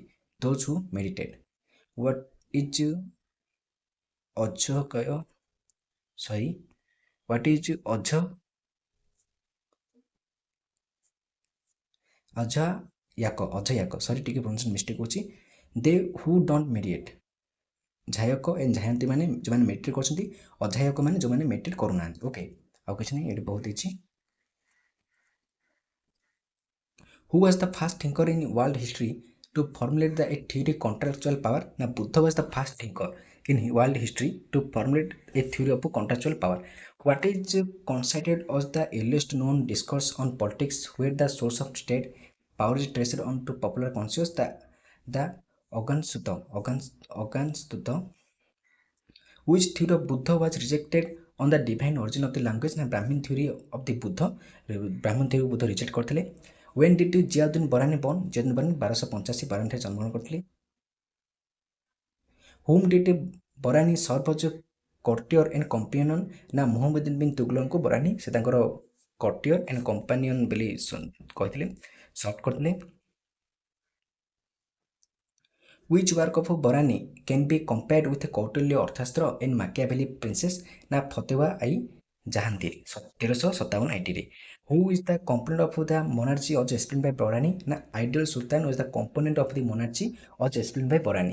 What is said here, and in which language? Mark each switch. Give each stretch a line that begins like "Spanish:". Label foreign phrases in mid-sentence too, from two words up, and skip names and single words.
English: Those who meditate. What is Ajhakaya? Sorry. What is Ajayaka? Sorry, ଟିକେ pronunciation mistake होची. They who don't meditate.
Odia: ଝାୟକ ଏଣ୍ଡ ଝାୟନ୍ତୀ ମାନେ ଯେଉଁମାନେ ମେଡ଼ିଟେଟ୍ କରୁଛନ୍ତି, ଅଝାୟକ ମାନେ ଯେଉଁମାନେ ମେଡ଼ିଟେଟ୍ କରୁନାହାନ୍ତି। ଓକେ, ଆଉ କିଛି ନାହିଁ, ଏଠି ବହୁତ ହେଇଛି।
English: Who was the first thinker in world history to formulate the theory contractual power? Na Buddha was the first thinker in world history to formulate a theory of contractual power. What is considered as the earliest known discourse on politics where the source of state power is traced on to popular conscience? The Aggannsutta. Which theory of Buddha was rejected on the divine origin of the language? Na Brahmin theory of the Buddha. Brahmin theory Buddha reject करथिले. When did Ziauddin Barani born?
Odia: Ziauddin Barani 1285 ବାରାଣୀ ଠାରେ ଜନ୍ମଗ୍ରହଣ କରିଥିଲେ।
English: Whom did Barani serve as courtier and companion?
Odia: ନା ମୁହମ୍ମଦ ବିନ୍ ତୁଗଲକଙ୍କୁ ବରାନୀ ସେ ତାଙ୍କର
English: courtier and companion
Odia: ବୋଲି କହିଥିଲେ, ସର୍ଭ କରିଥିଲେ।
English: Which work of Barani can be compared with Kautilya Arthashastra and Machiavelli Princess? Na Fatwa I Jahantir 1357 AD ରେ. Who is the component of the monarchy as explained by Barani? Na ideal sultan was the component of the monarchy as explained by Barani.